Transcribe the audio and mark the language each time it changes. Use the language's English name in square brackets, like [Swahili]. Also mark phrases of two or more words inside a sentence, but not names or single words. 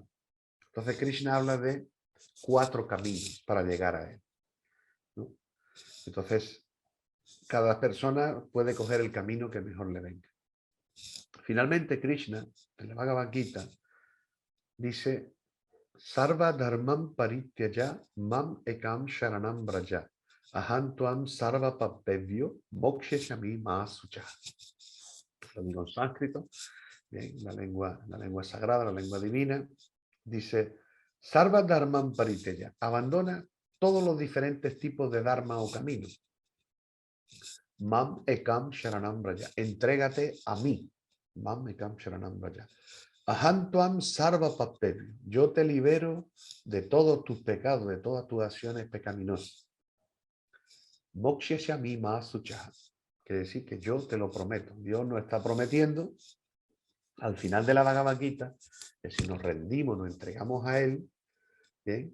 [Spanish] Entonces, Krishna habla de 4 caminos para llegar a él, ¿no? Entonces, cada persona puede coger el camino que mejor le venga. Finalmente, Krishna, en la Bhagavad Gita, dice, [Sanskrit] Sarva dharmam parityaya mam ekam sharanam braja. Aham tuam sarva pappevyo moksheshami masucha. [Spanish] Lo digo en sánscrito, bien, la lengua sagrada, la lengua divina. Dice, [Sanskrit] Sarva dharmam parityaya. [Spanish] Abandona todos los diferentes tipos de dharma o caminos. [Sanskrit] Mam ekam sharanam braja. [Spanish] Entrégate a mí. [Sanskrit] Mam ekam sharanam braja. Aham tuam sarva pappevyo. [Spanish] Yo te libero de todos tus pecados, de todas tus acciones pecaminosas. [Sanskrit] Moksheshami masucha. [Spanish] Quiere decir que yo te lo prometo. Dios nos está prometiendo al final de la Bhagavad Gita que si nos rendimos, nos entregamos a Él, ¿bien?